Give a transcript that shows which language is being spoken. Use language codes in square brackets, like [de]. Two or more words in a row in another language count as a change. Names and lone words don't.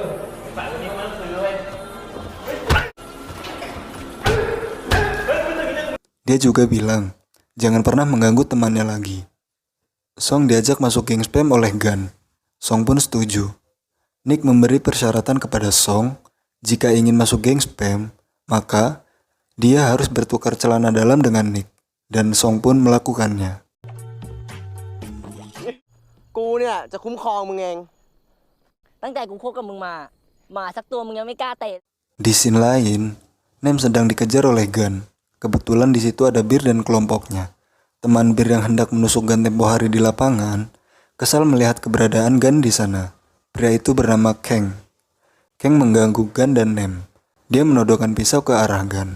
[id] Dia juga bilang, jangan pernah mengganggu temannya lagi. Song diajak masuk geng Spam oleh Gan. Song pun setuju. Nick memberi persyaratan kepada Song, jika ingin masuk geng Spam, maka dia harus bertukar celana dalam dengan Nick, dan Song pun melakukannya. [th] กูเนี่ยจะคุ้มครองมึงเอง ตั้งแต่กูคบกับมึงมาหมาสักตัวมึงยังไม่กล้าเตะ [id] Di scene lain, Nem sedang dikejar oleh Gan. Kebetulan di situ ada Bir dan kelompoknya. Teman Bir yang hendak menusuk Gan tempo hari di lapangan, kesal melihat keberadaan Gan di sana. Pria itu bernama Kang. Kang mengganggu Gan dan Nem. Dia menodongkan pisau ke arah Gan.